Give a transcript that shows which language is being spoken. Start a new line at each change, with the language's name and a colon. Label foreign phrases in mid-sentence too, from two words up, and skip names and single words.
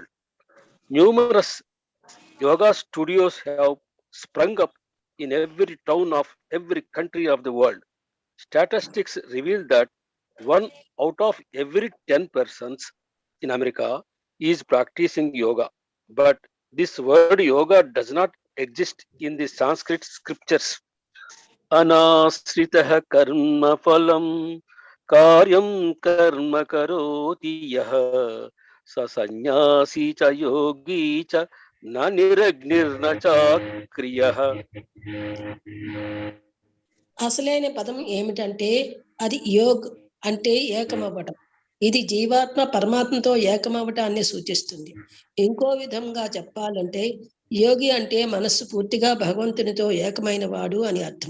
English: Numerous yoga studios have sprung up in every town of every country of the world. Statistics reveal that 1 out of every 10 persons in America is practicing yoga. But this word yoga does not exist in the Sanskrit scriptures.
Sanskrit: अनाश्रितः कर्म फलं कार्यं कर्म करोति यः स संन्यासी च योगी च न निरग्निर्न च क्रियः.
Telugu: అసలైన పదం ఏమిటంటే అది యోగ్ అంటే ఏకమవ్వటం. ఇది జీవాత్మ పరమాత్మతో ఏకమవ్వటాన్ని సూచిస్తుంది. ఇంకో విధంగా చెప్పాలంటే యోగి అంటే మనస్సు పూర్తిగా భగవంతునితో ఏకమైన వాడు అని అర్థం.